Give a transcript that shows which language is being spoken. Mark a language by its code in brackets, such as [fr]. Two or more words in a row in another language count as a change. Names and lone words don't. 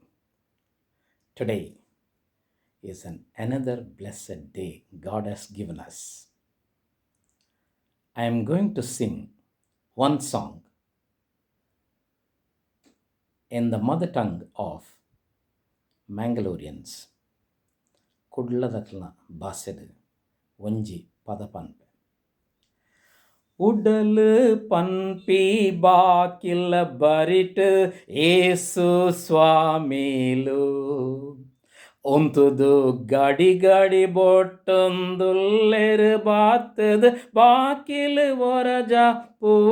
[en] Today is another blessed day God has given us. I am going to sing one song in the mother tongue of Mangaloreans. [tcy] ಕುಡ್ಲದಕ್ಲ ಭಾಷೆದು ಒಂಜಿ ಪದ ಪನ್ಪೆ ಉಡಲು ಪನ್ಪಿ ಬಾಕಿಲ ಬರಿಟ್ ಏಸು ಸ್ವಾಮಿಲು ಒಂತುದು ಗಡಿ ಗಡಿ ಬೊಟ್ಟೊಂದುಲ್ಲೆರು ಬಾತದು ಬಾಕಿಲು ಒರಜ ಪೂ